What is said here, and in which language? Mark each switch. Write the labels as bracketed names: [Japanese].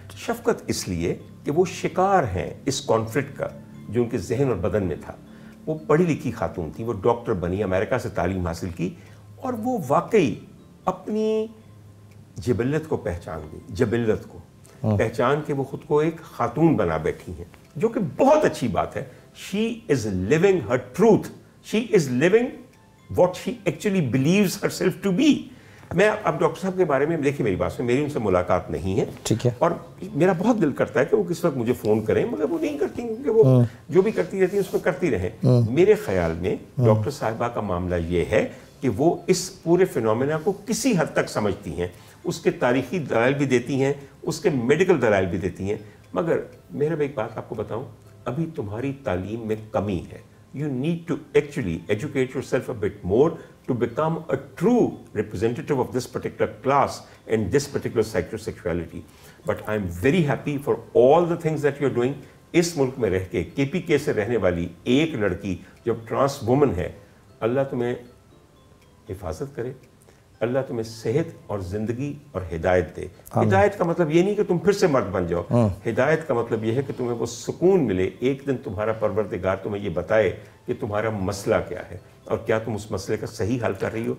[Urdu] شفقت اس لیے کہ وہ شکار ہیں اس کانفلکٹ کا جو ان کے ذہن اور بدن میں تھا. وہ پڑھی لکھی خاتون تھی, وہ ڈاکٹر بنی, امریکہ سے تعلیم حاصل کی, اور وہ واقعی اپنی جبلت کو پہچان گئی. جبلت کو پہچان کے وہ خود کو ایک خاتون بنا بیٹھی ہیں, جو کہ بہت اچھی بات ہے. [English] She is living her truth. She is living what she actually believes herself to be. [Urdu] میں اب ڈاکٹر صاحب کے بارے میں دیکھیں, میری بات میں میری ان سے ملاقات نہیں ہے, ٹھیک ہے, اور میرا بہت دل کرتا ہے کہ وہ کس وقت مجھے فون کریں, مگر وہ نہیں کرتی کیونکہ وہ جو بھی کرتی رہتی ہیں اس میں کرتی رہیں. میرے خیال میں ڈاکٹر صاحبہ کا معاملہ یہ ہے کہ وہ اس پورے فینومینا کو کسی حد تک سمجھتی ہیں, اس کے تاریخی دلائل بھی دیتی ہیں, اس کے میڈیکل دلائل بھی دیتی ہیں. مگر میرا ایک بات آپ کو بتاؤں, ابھی تمہاری تعلیم میں کمی ہے. [English] You need to actually educate yourself a bit more to become a true representative of this particular class and this particular psychosexuality. But I'm very happy for all the things that you're doing. [Urdu] اس ملک میں رہ کے KPK سے رہنے والی ایک لڑکی جب trans women ہے, اللہ تمہیں حفاظت کرے, اللہ تمہیں صحت اور زندگی اور ہدایت دے. ہدایت کا مطلب یہ نہیں کہ تم پھر سے مرد بن جاؤ. ہدایت کا مطلب یہ ہے کہ تمہیں وہ سکون ملے, ایک دن تمہارا پروردگار تمہیں یہ بتائے کہ تمہارا مسئلہ کیا ہے اور کیا تم اس مسئلے کا صحیح حل کر رہی ہو.